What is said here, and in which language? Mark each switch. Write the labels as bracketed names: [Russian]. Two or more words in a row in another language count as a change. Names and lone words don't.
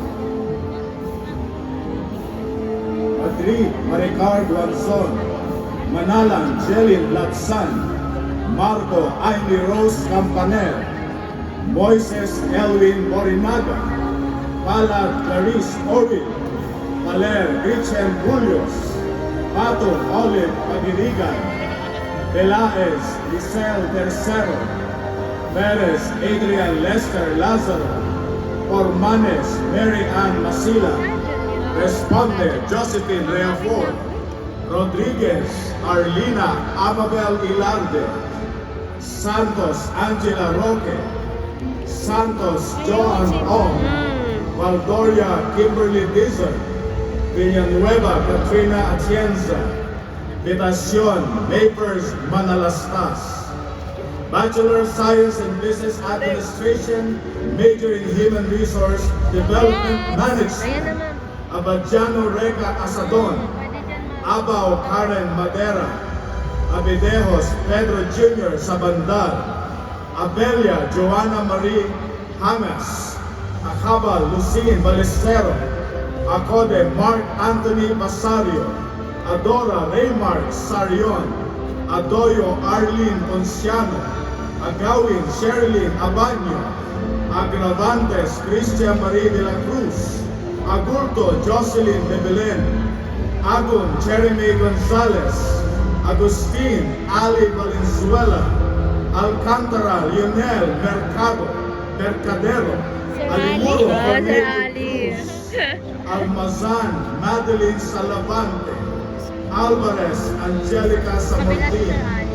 [English] Madrid, Maricar Guanzon, Manalang Jelin Latsan, Marco Aini Rose Campanel, Moises Elwin Morinaga, Palad Clarice Orville, Paler Gritchen Julius, Pato Olive Pagirigan, Pelaez Giselle Tercero, Perez Adrian Lester Lazaro, Ormanes Mary Ann Masila, Responde Josephine Reafort, Rodriguez Arlina Ababel Ilarde, Santos Angela Roque, Santos Joan Ong, Valdoria Kimberly Dizon, Villanueva Katrina Atienza, Vitacion Vapers Manalastas, Bachelor of Science in Business Administration, major in Human Resource Development Management, Abadiano Rega Asadon, Abao Karen Madera, Abidejos Pedro Jr. Sabandar, Abelia Joanna Marie Hamas, Acaba Lucine Balestero, Acode Mark Anthony Basario, Adora Raymark Sarion, Adoyo Arlene Ponciano, Agawin Sherilyn Abanyo, Agravantes Christian Marie de la Cruz, Agurto Jocelyn de Belen, Agun Jeremy Gonzalez, Agustin Ali Valenzuela, Alcantara Lionel Mercadero, Alimuro Cornelio Cruz, Almazan Madeline Salavante, Alvarez Angelica Samartin,